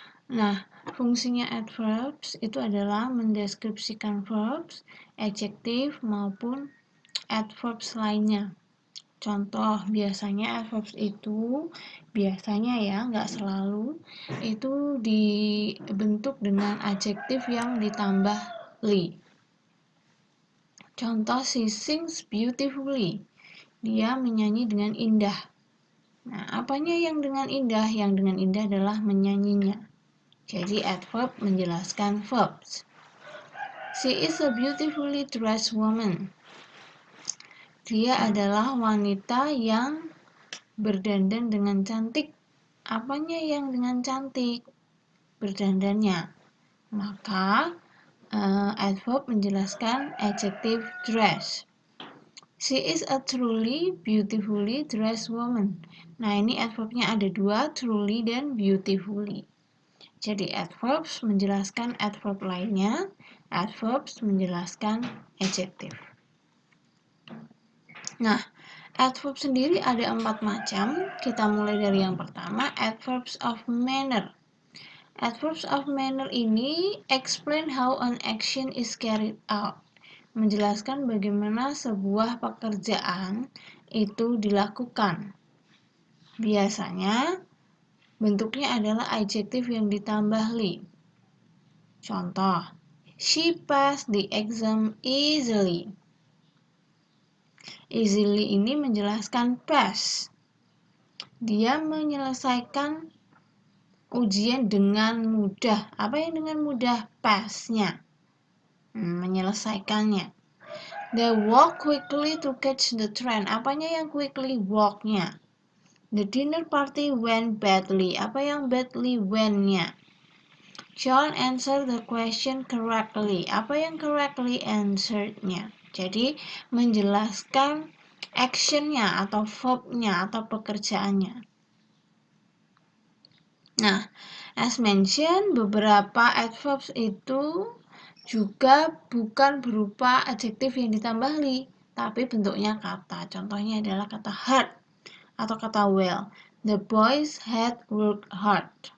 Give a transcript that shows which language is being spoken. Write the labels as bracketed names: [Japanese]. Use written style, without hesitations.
[Indonesian] Nah, fungsinya adverbs itu adalah mendeskripsikan verbs, adjektif maupun adverbs lainnya. Contoh, biasanya adverbs itu biasanya ya, nggak selalu, itu dibentuk dengan adjektif yang ditambah li. Contoh, [English] she sings beautifully. [Indonesian] Dia menyanyi dengan indah. Nah, apanya yang dengan indah? Yang dengan indah adalah menyanyinya. Jadi adverb menjelaskan verbs. [English] She is a beautifully dressed woman. [Indonesian] Dia adalah wanita yang berdandan dengan cantik. Apanya yang dengan cantik? Berdandannya. Maka adverb menjelaskan adjective dress. [English] She is a truly beautifully dressed woman. [Indonesian] Nah, ini adverbnya ada dua, truly dan beautifully. Jadi adverbs menjelaskan adverb lainnya, adverbs menjelaskan adjective. Nah, adverb sendiri ada 4 macam. Kita mulai dari yang pertama, adverbs of manner. [English] Adverbs of manner ini explain how an action is carried out. [Indonesian] Menjelaskan bagaimana sebuah pekerjaan itu dilakukan. Biasanya bentuknya adalah adjektif yang ditambah li. Contoh, [English] she passed the exam easily. [Indonesian] Easily ini menjelaskan pass. Dia menyelesaikan ujian dengan mudah. Apa yang dengan mudah? Pass-nya. Menyelesaikannya. [English] They walk quickly to catch the train. [Indonesian] Apanya yang [English] quickly? Walk-nya. The dinner party went badly. [Indonesian] Apa yang [English] badly? Went-nya. John answered the question correctly. [Indonesian] Apa yang correctly? Answered-nya. Jadi menjelaskan action-nya atau verb-nya atau pekerjaannya. Nah, [English] as mentioned, [Indonesian] beberapa adverbs itu juga bukan berupa adjektif yang ditambah li, tapi bentuknya kata. Contohnya adalah kata hard atau kata well. [English] The boys had worked hard.